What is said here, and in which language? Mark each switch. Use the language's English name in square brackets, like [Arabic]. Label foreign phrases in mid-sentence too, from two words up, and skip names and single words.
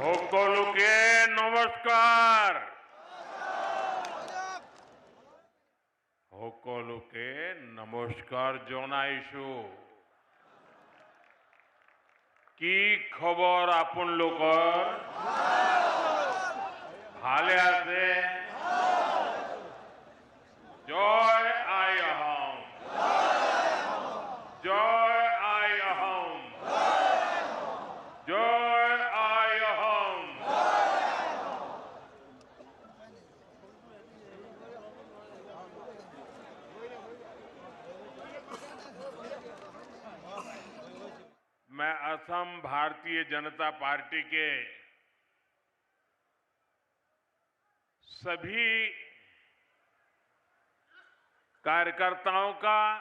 [Assamese] সকলকে নমস্কার। সকলকে নমস্কার জনাইছো। কি খবর আপোনালোকৰ? ভালে আছে? জয় আই অসম, জয় আই অসম, জয় আই অসম। [Hindi] मैं असम भारतीय जनता पार्टी के सभी कार्यकर्ताओं का